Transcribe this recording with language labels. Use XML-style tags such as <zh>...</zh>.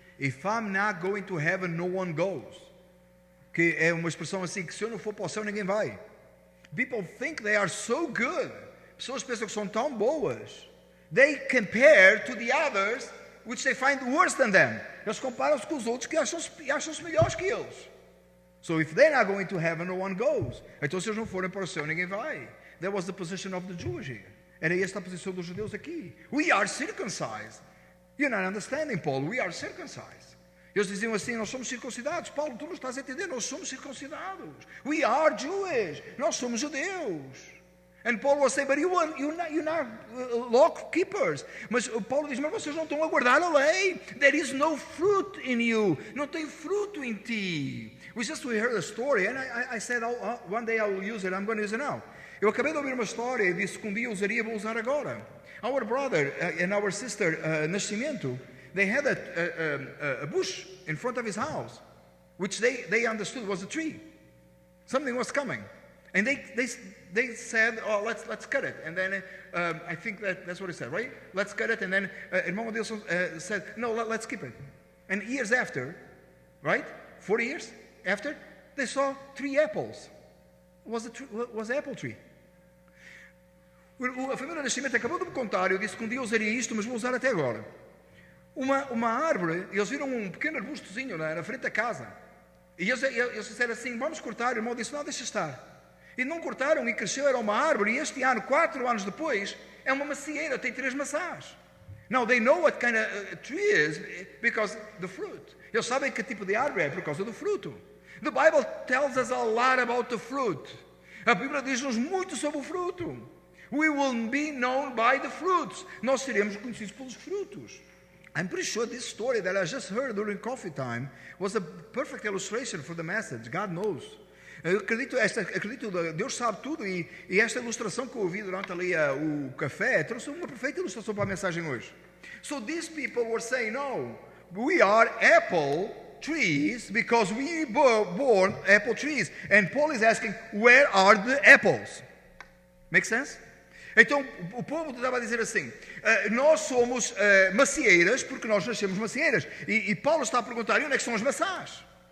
<en>If I'm not going to heaven, no one goes.</en> <pt>Que é uma expressão assim, que se eu não for para o céu, ninguém vai.</pt> <en>People think they are so good.</en> <pt>Pessoas pensam que são tão boas.</pt> <en>They compare to the others, which they find worse than them.</en> <pt>Eles comparam-se com os outros que acham-se melhores que eles.</pt> <en>So if they're not going to heaven, no one goes.</en> <pt>Então se eles não forem para o céu, ninguém vai.</pt> <en>That was the position of the Jews here.</en> <pt>Era esta a posição dos judeus aqui.</pt> <en>We are circumcised. You're not understanding, Paul. We are circumcised.</en> <pt>Eles diziam assim, nós somos circuncidados. Paulo, tu não estás a entender, nós somos circuncidados.</pt> <en>We are Jewish.</en> <pt>Nós somos judeus.</pt> <en>And Paul was saying, but you're not law keepers.</en> <pt>Mas Paulo diz, mas vocês não estão a guardar a lei.</pt> <en>There is no fruit in you.</en> <pt>Não tem fruto em ti.</pt> <en>We heard a story, and I said, one day I will use it. I'm going to use it now.</en> <pt>Eu acabei de ouvir uma história e disse que um dia usaria, vou usar agora.</pt> <en>Our brother and our sister, Nascimento, they had a bush in front of his house, which they understood was a tree. Something was coming. And they said, oh, let's cut it. And then I think that's what he said, right? Let's cut it. And then Irmão Adilson said, no, let's keep it. And years after, right? 40 years after, they saw 3 apples. Was an apple tree.</en> <pt>A família Nascimento acabou de me contar, eu disse que um dia usaria isto, mas vou usar até agora. Uma árvore, eles viram um pequeno arbustozinho na frente da casa. E eles disseram assim, vamos cortar. E o irmão disse, não, deixa estar. E não cortaram e cresceu, era uma árvore. E este ano, 4 anos depois, é uma macieira, tem 3 maçãs.</pt> <en>Now, they know what kind of tree is because the fruit.</en> <pt>Eles sabem que tipo de árvore é por causa do fruto.</pt> <en>The Bible tells us a lot about the fruit.</en> <pt>A Bíblia diz-nos muito sobre o fruto.</pt> <en>We will be known by the fruits.</en> <pt>Nós seremos conhecidos pelos frutos.</pt> <en>I'm pretty sure this story that I just heard during coffee time was a perfect illustration for the message. God knows.</en> <pt>Eu acredito, Deus sabe tudo e esta ilustração que eu ouvi durante ali o café trouxe uma perfeita ilustração para a mensagem hoje.</pt> <en>So these people were saying, no, we are apple trees because we were born apple trees. And Paul is asking, where are the apples? Make sense?</en> <pt>Então o povo estava a dizer assim, nós somos macieiras porque nós nascemos macieiras. E Paulo está a perguntar, e onde é que estão as maçãs?</pt>